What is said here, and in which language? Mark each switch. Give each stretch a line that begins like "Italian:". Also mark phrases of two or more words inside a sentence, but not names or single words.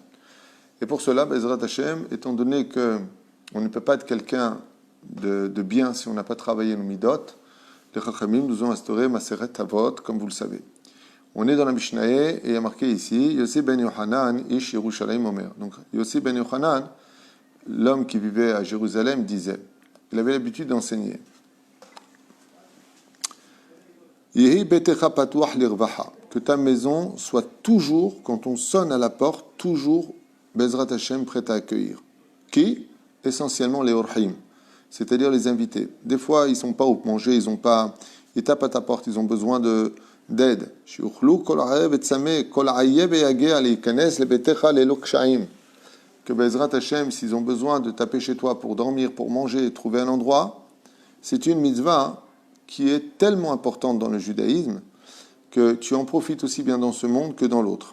French: Et pour cela,
Hebrew: בעזרת השם,
French: étant donné qu'on ne peut pas être quelqu'un de bien si on n'a pas travaillé nos midot, les Chachamim nous ont instauré Masechet Avot, comme vous le savez. On est dans la Mishnah et il y a marqué ici Yossi ben Yochanan,
Hebrew: איש ירושלים אומר.
French: Donc Yossi ben Yochanan, l'homme qui vivait à Jérusalem, disait, il avait l'habitude d'enseigner.
Hebrew: יהי ביתך פתוח לרווחה,
French: que ta maison soit toujours, quand on sonne à la porte, toujours
Hebrew: בעזרת השם
French: prête à accueillir. Qui ? Essentiellement les orhim, c'est-à-dire les invités. Des fois, ils ne sont pas au manger, ils tapent à ta porte, ils ont besoin d'aide. Que
Hebrew: בעזרת השם,
French: s'ils ont besoin de taper chez toi pour dormir, pour manger, trouver un endroit, c'est une mitzvah qui est tellement importante dans le judaïsme que tu en profites aussi bien dans ce monde que dans l'autre.